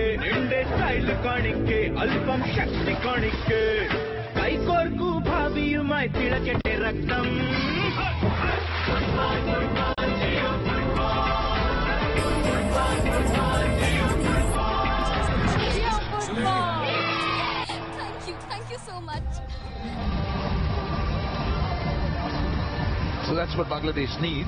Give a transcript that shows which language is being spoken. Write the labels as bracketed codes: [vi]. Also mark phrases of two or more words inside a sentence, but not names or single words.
[ml] നിന്റെ സ്റ്റൈൽ കാണിക്കെ അൽപം ശക്തി കാണിക്കെ കൈകോർക്കൂ ഭാവിയുമായ് തിളക്കട്ടെ രക്തം [en] Thank you so much. So that's what Bangladesh needs.